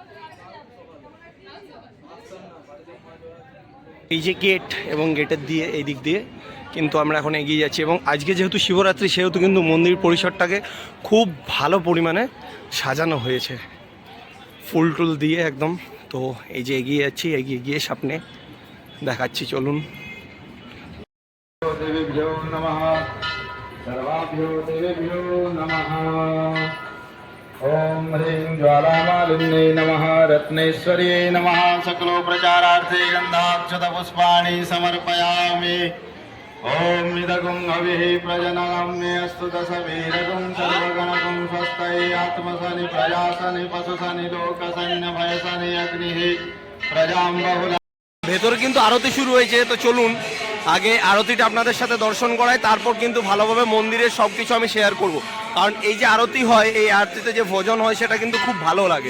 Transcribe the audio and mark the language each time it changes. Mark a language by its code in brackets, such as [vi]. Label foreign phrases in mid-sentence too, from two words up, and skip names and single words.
[bn] এই যে গেট, এবং গেটের দিয়ে এই দিক দিয়ে কিন্তু আমরা এখন এগিয়ে যাচ্ছি। এবং আজকে যেহেতু শিবরাত্রি, সেহেতু কিন্তু মন্দির পরিসরটাকে খুব ভালো পরিমাণে সাজানো হয়েছে ফুল টুল দিয়ে একদম। তো এই যে এগিয়ে যাচ্ছি, এগিয়ে গিয়ে সামনে দেখাচ্ছি, চলুন। [sa] देवेभ्यो नमः सर्वाभ्यो देवेभ्यो नमः। ओम ह्रीं ज्वालामालिन्यै नमः रत्नेश्वर्यै नमः। सकलो प्रचारार्थे गन्धाक्षतपुष्पाणि समर्पयामि। ओम इदगुं हविः प्रजनगम्ये अस्तु दशवीरगुं सर्वगणगुं स्वस्तये आत्मसनि प्रजासनि पशुसनि लोकसन्य भयसनि अग्निः प्रजां बहुला। [bn] ভেতরে কিন্তু আরতি শুরু হয়েছে, তো চলুন আগে আরতিটা আপনাদের সাথে দর্শন করাই, তারপর কিন্তু ভালোভাবে মন্দিরের সব কিছু আমি শেয়ার করব। কারণ এই যে আরতি হয়, এই আরতিতে যে ভোজন হয় সেটা কিন্তু খুব ভালো লাগে।